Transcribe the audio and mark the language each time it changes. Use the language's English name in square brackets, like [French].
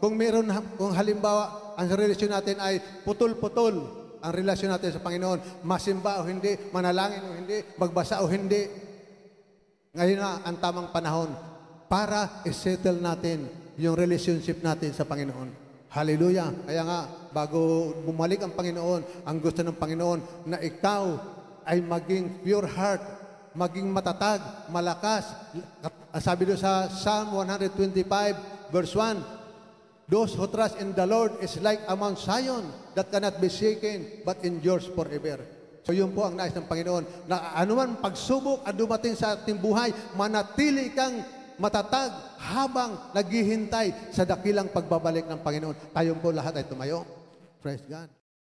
[Filipino] Kung halimbawa ang relasyon natin ay putol-putol ang relasyon natin sa Panginoon, masimba o hindi, manalangin o hindi, magbasa o hindi, ngayon na ang tamang panahon para isettle natin yung relationship natin sa Panginoon. Hallelujah! Kaya nga, bago bumalik ang Panginoon, ang gusto ng Panginoon na ikaw ay maging pure heart, maging matatag, malakas. Sabi doon sa [English] Psalm 125 verse 1, those who trust in the Lord is like a Mount Zion that cannot be shaken but endures forever. [Filipino] So yun po ang nais ng Panginoon, na anuman pagsubok at dumating sa ating buhay, manatili kang matatag habang naghihintay sa dakilang pagbabalik ng Panginoon. Tayong po lahat ay tumayo. [English] Praise God.